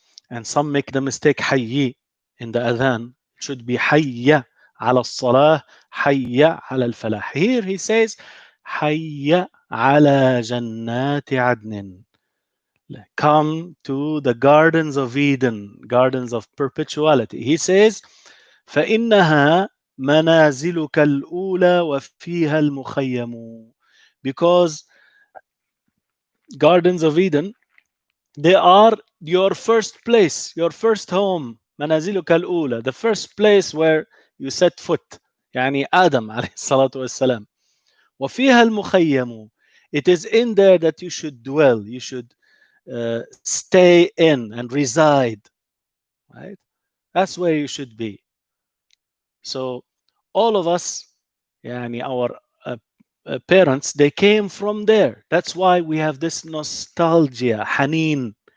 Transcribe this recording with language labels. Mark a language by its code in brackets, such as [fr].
[en] And some make the mistake hayyi in the adhan. It should be hayya ala salah, hayya ala al-falah. Here he says hayya ala jannati adnin. Come to the gardens of Eden, gardens of perpetuality. He says, [ar] فَإِنَّهَا مَنَازِلُكَ الْأُولَى وَفِيهَا الْمُخَيَّمُ. [en] Because gardens of Eden, they are your first place, your first home. [ar] مَنَازِلُكَ الْأُولَى, [en] the first place where you set foot. [ar] يعني Adam عليه الصلاة والسلام. وَفِيهَا الْمُخَيَّمُ. [en] It is in there that you should dwell, you should stay in and reside, right? That's where you should be. So all of us, yani our parents, they came from there. That's why we have this nostalgia, haneen,